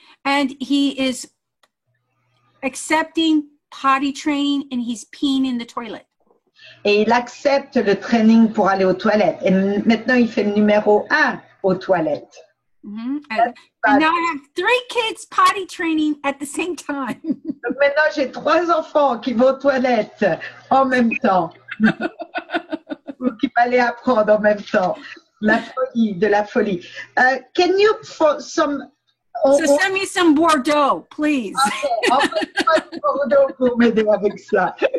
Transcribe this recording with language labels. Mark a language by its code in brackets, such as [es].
[en] And he is accepting potty training, and he's peeing in the toilet. [fr] Et il accepte le training pour aller aux toilettes. Et maintenant, il fait le numéro 1 aux toilettes. Mm-hmm. [en] And now I have 3 kids potty training at the same time. [fr] Donc maintenant, j'ai 3 enfants qui vont aux toilettes en même temps. Ou qui vont aller apprendre en même temps. La folie, de la folie. [en] Can you, for some... So send me some Bordeaux, please. [fr] Okay, Bordeaux pour m'aider avec ça.